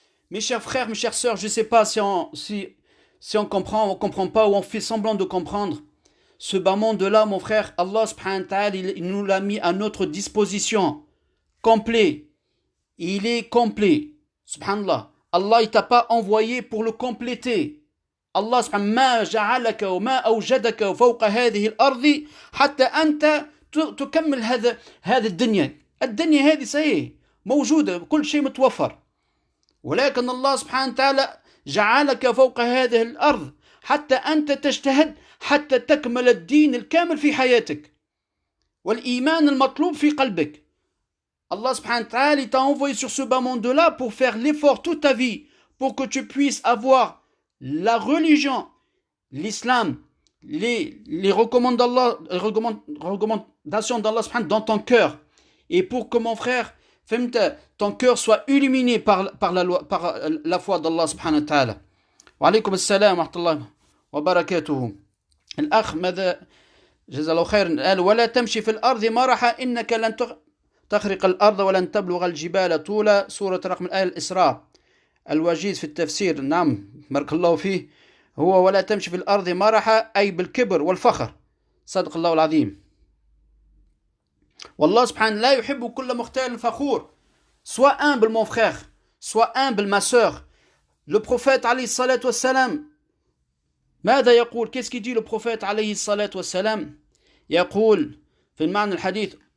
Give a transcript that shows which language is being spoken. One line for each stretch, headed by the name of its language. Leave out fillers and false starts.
French: Mes chers frères, mes chères sœurs, je ne sais pas si on comprend, on ne comprend pas, ou on fait semblant de comprendre. Ce bas monde-là, mon frère, Allah subhanahu wa ta'ala, il nous l'a mis à notre disposition. Complet. Il est complet. Subhanallah. Allah, il ne t'a pas envoyé pour le compléter.
Arabic: الله سبحانه ما جعلك وما أوجدك فوق هذه الأرض حتى أنت تكمل هذا الدنيا. الدنيا هذه صحيح موجودة، كل شيء متوفر، ولكن الله سبحانه وتعالى جعلك فوق هذه الأرض حتى أنت تجتهد حتى تكمل الدين الكامل في حياتك والإيمان المطلوب في قلبك.
French: Allah subhanahu wa ta'ala t'a envoyé sur ce bas monde-là pour faire l'effort toute ta vie, pour que tu puisses avoir la religion, l'islam, les recommandations d'Allah subhanahu dans ton cœur, et pour que mon frère, ton cœur soit illuminé par la foi d'Allah subhanahu wa ta'ala.
Arabic: Wa alaykum assalam wa rahmatullahi wa barakatuhu. الأخ ماذا جزا الله خير قال ولا تمشي في الأرض مرحا إنك لن تخرق الأرض ولن تبلغ الجبال طولا. سورة رقم الآية الإسراء. الوجيز في التفسير نعم بارك الله فيه هو ولا تمشي في الأرض مرحا أي بالكبر والفخر. صدق الله العظيم. والله سبحانه لا يحب كل مختال فخور.
French: Sois humble mon frère, sois humble ma sœur. Le prophète
Arabic: عليه الصلاة والسلام ماذا يقول؟
French: Qu'est-ce qu'il dit le prophète
Arabic: عليه الصلاة والسلام؟ يقول في المعنى الحديث